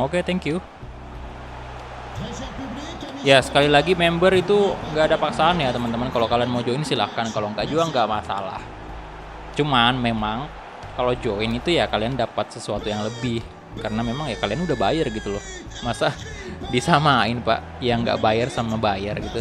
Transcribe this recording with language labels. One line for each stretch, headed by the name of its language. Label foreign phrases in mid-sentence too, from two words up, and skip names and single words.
Indonesian: Oke,
English: thank you.
French: Très cher public,
Indonesian: Ya sekali lagi member itu nggak ada paksaan ya teman-teman. Kalau kalian mau join silahkan. Kalau nggak juga nggak masalah. Cuman memang kalau join itu ya kalian dapat sesuatu yang lebih. Karena memang ya kalian udah bayar gitu loh. Masa disamain pak yang nggak bayar sama bayar gitu.